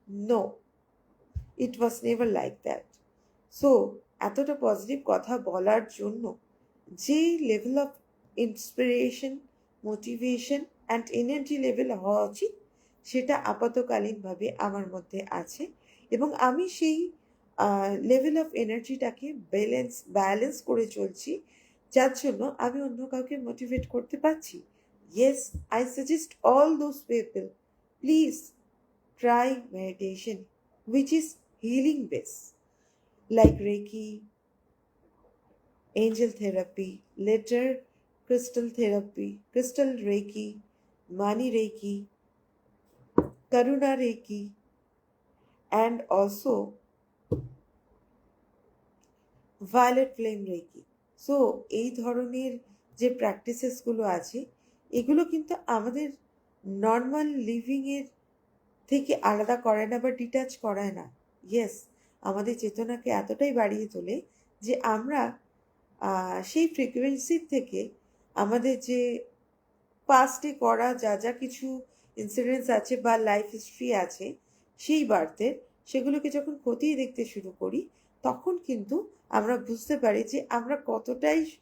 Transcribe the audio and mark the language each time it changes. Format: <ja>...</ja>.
<en>No, it was never like that.</en> <bn>So এতটা positive কথা বলার জন্য যে level of inspiration, motivation and energy level হওয়া উচিত, সেটা আপাতকালীনভাবে আমার মধ্যে আছে এবং আমি সেই লেভেল অফ এনার্জিটাকে ব্যালেন্স করে চলছি, যার জন্য আমি অন্য কাউকে মোটিভেট করতে পারছি।</bn> <en>Yes, I suggest all those people, please try meditation, which is healing based, like Reiki, angel therapy, later crystal therapy, crystal Reiki, money Reiki, Karuna Reiki, and also violet flame Reiki.</en> <bn>So এই ধরনের যে প্র্যাকটিসেসগুলো আছে, এগুলো কিন্তু আমাদের normal লিভিংয়ের থেকে আলাদা করে না বা ডিটাচ করায় না। ইয়েস, আমাদের চেতনাকে এতটাই বাড়িয়ে তোলে যে আমরা সেই ফ্রিকোয়েন্সির থেকে আমাদের যে পাস্টে করা যা যা কিছু ইনসিডেন্টস আছে বা লাইফ হিস্ট্রি আছে সেই বার্থের, সেগুলোকে যখন খতিয়ে দেখতে শুরু করি, তখন কিন্তু আমরা বুঝতে পারি যে আমরা কতটাই</bn>